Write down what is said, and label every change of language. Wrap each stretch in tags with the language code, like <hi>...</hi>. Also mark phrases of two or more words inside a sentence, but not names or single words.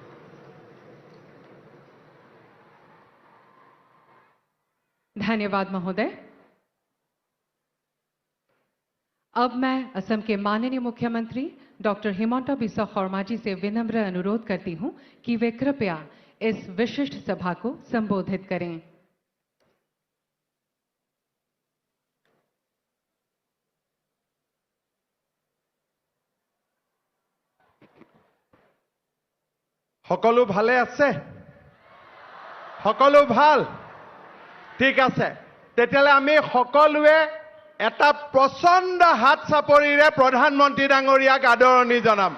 <hi>धन्यवाद महोदय। अब मैं असम के माननीय मुख्यमंत्री डॉक्टर हिमंता बिस्वा शर्मा जी से विनम्र अनुरोध करती हूं कि वे कृपया इस विशिष्ट सभा को संबोधित करें।</hi> <as>সকলো ভালে আছে? সকলো ভাল? ঠিক আছে, তেতিয়ালে আমি সকলোৱে এটা প্ৰচণ্ড হাত চাপৰিৰে প্ৰধানমন্ত্ৰী ডাঙৰীয়াক আদৰণি জনাম।</as>